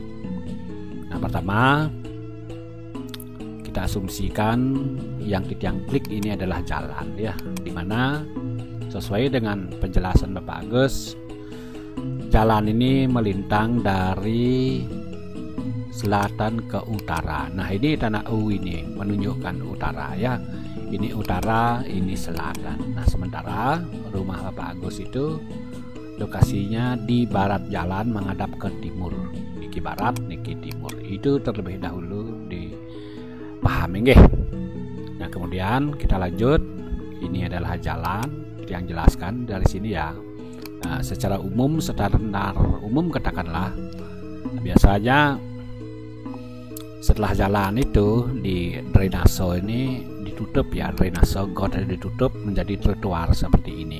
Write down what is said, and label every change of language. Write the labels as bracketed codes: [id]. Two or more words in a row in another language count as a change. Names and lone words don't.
[id] Nah, pertama kita asumsikan yang Dijang klik ini adalah jalan, ya, dimana sesuai dengan penjelasan Bapak Agus, jalan ini melintang dari selatan ke utara. Nah, ini tanda U ini menunjukkan utara, ya. Ini utara, ini selatan. Nah, sementara rumah Bapak Agus itu lokasinya di barat jalan menghadap ke timur. [ban] Niki barat, niki timur. [id] Itu terlebih dahulu dipahami, nggih. Nah, kemudian kita lanjut. Ini adalah jalan yang jelaskan dari sini, ya. Nah, secara umum, standar umum katakanlah, biasanya setelah jalan itu di drainase ini ditutup, ya, drainase got ditutup menjadi trotoar seperti ini.